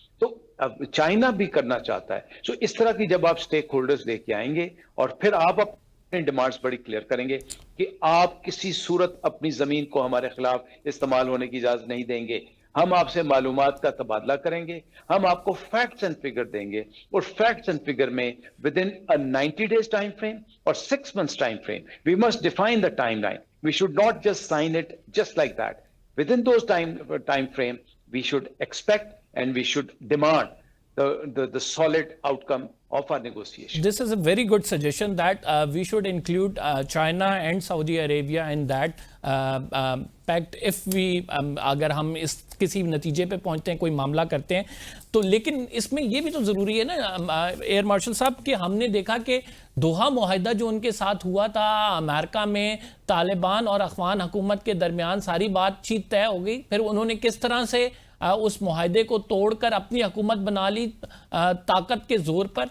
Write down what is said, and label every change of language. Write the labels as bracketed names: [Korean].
[Urdu] تو اب چائنا بھی کرنا چاہتا ہے. سو اس طرح کی جب آپ سٹیک ہولڈرز لے کے آئیں گے اور پھر آپ اپنے ڈیمانڈز بڑی کلیئر کریں گے کہ آپ کسی صورت اپنی زمین کو ہمارے خلاف استعمال ہونے کی اجازت نہیں دیں گے. ہم آپ سے معلومات کا تبادلہ کریں گے, ہم آپ کو فیکٹس اینڈ فگر دیں گے اور فیکٹس اینڈ فگر میں with in 90 days time frame اور 6 months time frame [English] We must define the timeline. We should not just sign it just like that. With in those time frame we should expect and we should demand the solid outcome of our negotiation. This is a very good suggestion that we should include China and Saudi Arabia in that pact if we [Urdu] اگر ہم اس کسی نتیجے پہ پہنچتے ہیں, کوئی معاملہ کرتے ہیں تو. لیکن اس میں یہ بھی تو ضروری ہے نا ایئر مارشل صاحب کہ ہم نے دیکھا کہ دوحہ معاہدہ جو ان کے ساتھ ہوا تھا امریکہ میں, طالبان اور افغان حکومت کے درمیان ساری بات چیت طے ہو گئی, پھر انہوں نے کس طرح سے اس معاہدے کو توڑ کر اپنی حکومت بنا لی طاقت کے زور پر.